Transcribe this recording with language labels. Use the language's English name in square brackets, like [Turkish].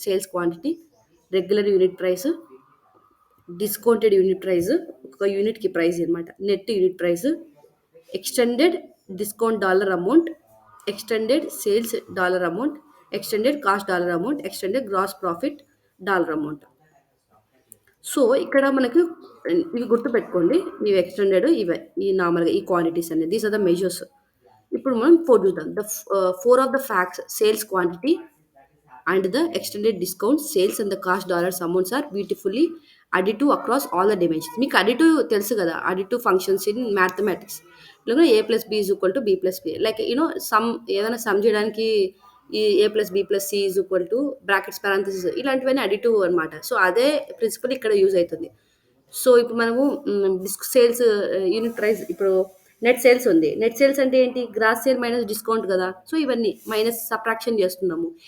[English] sales quantity, regular unit price, discounted unit price, [Telugu] ఒక యూనిట్కి price అనమాట, [English] Net unit price, extended discount dollar amount, extended sales dollar amount, extended cost dollar amount, extended gross profit dollar amount. [Telugu] So ఇక్కడ మనకు ఇవి గుర్తుపెట్టుకోండి. ఇవి extended, ఇవే ఈ నార్మల్గా ఈ క్వాంటిటీస్ అనేది. [English] These are the measures. [Telugu] ఇప్పుడు మనం 4 చూద్దాం. [English] The 4 of the facts, sales quantity and the extended discount, sales and the cost dollars amounts are beautifully additive across all the dimensions. [Telugu] మీకు additive తెలుసు కదా, [English] additive functions in mathematics. ఇలాగ a plus b is equal to b plus p. Like sum [Telugu] ఏదైనా some చేయడానికి ఈ [English] a plus b plus c is equal to brackets parenthesis ఇలాంటివన్నీ additive అనమాట. [Telugu] So అదే ప్రిన్సిపల్ ఇక్కడ యూజ్ అవుతుంది. సో ఇప్పుడు మనము సేల్స్ యూనిట్ ప్రైస్, ఇప్పుడు నెట్ సేల్స్ ఉంది. నెట్ సేల్స్ అంటే ఏంటి? గ్రాస్ సేల్ మైనస్ డిస్కౌంట్ కదా. సో ఇవన్నీ మైనస్ సబ్ట్రాక్షన్ చేస్తున్నాము.